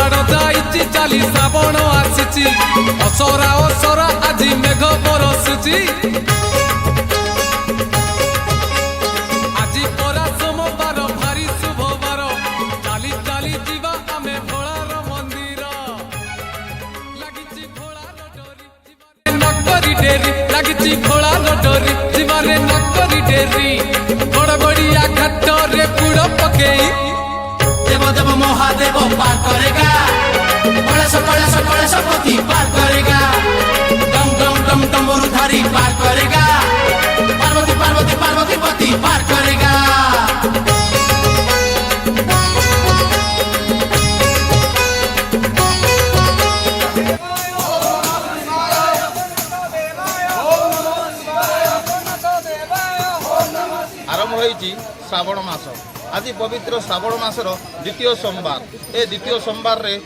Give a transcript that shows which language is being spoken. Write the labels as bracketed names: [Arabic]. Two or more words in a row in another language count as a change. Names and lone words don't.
[Odia] ଯାଇଛି ଚାଲି ଶ୍ରାବଣ ଆସିଛି ଅସରା ଅସରା ଆଜ ମେଘ ବରଷୁଛି ଆଜି ପରା ସୋମବାର ଭାରି ଶୁଭବାର ଚାଲି ଚାଲି ଯିବା ଆମେ ଭୋଳାର ମନ୍ଦିର ଲାଗିଛି ଭୋଳାର ଡୋରି ନକରି ଡେରି ଲାଗିଛି ଭୋଳାର ଡୋରି ଯିବାରେ ନକରି ଡେରି ଗଡ଼ଗଡ଼ିଆ ଘାଟ ରେ ପୁଡ଼ ପକେଇ [Hindi] देव देव महादेव पार करेगा कलश पति पार करेगा डम डम डम डमरुधारी पार करेगा पार्वती पार्वती पार्वती पति पार करेगा [Odia] ଆରମ୍ଭ ହୋଇଛି ଶ୍ରାବଣ ମାସ ଆଜ ପବିତ୍ର ଶ୍ରାବଣ ମାସର ଦ୍ୱିତୀୟ ସୋମବାର ଏ ଦ୍ୱିତୀୟ ସୋମବାର ରେ